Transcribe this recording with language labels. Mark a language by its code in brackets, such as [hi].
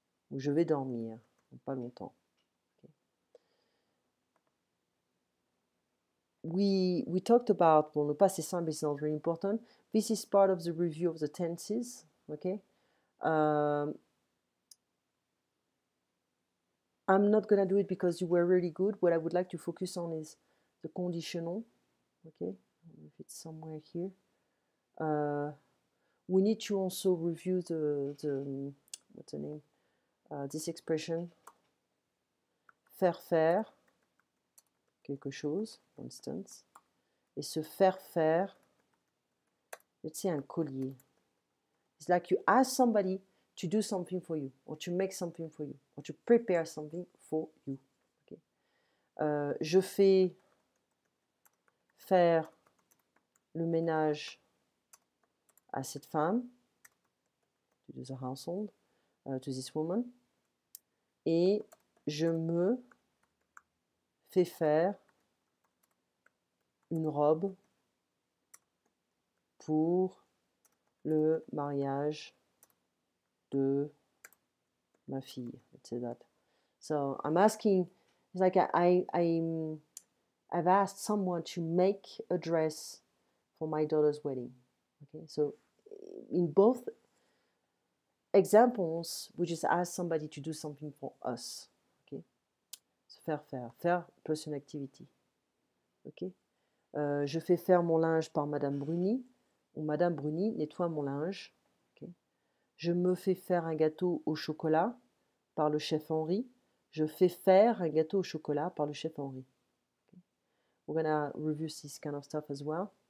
[fr] Ou je vais dormir, pas longtemps. [en] Okay. We talked about, well, le passé simple is not very important. This is part of the review of the tenses, okay? I'm not going to do it because you were really good. What I would like to focus on is the conditional, okay? If it's somewhere here. We need to also review the what's the name? This expression, [fr] faire quelque chose, [en] for instance, [fr] et se faire, [en] let's say un collier. It's like you ask somebody to do something for you, or to make something for you, or to prepare something for you. Okay. [fr] Je fais faire le ménage à cette femme, [en] to do the household, to this woman, [fr] et je me fais faire une robe pour le mariage de ma fille. [en] Let's say that. So I'm asking, it's like I've asked someone to make a dress for my daughter's wedding. Okay, so in both examples, we just ask somebody to do something for us. [fr] Okay, se faire plus une activity. Ok, je fais faire mon linge par Madame Bruni, ou Madame Bruni nettoie mon linge. Okay. Je me fais faire un gâteau au chocolat par le chef Henri. Je fais faire un gâteau au chocolat par le chef Henri. [en] Okay. We're gonna review this kind of stuff as well.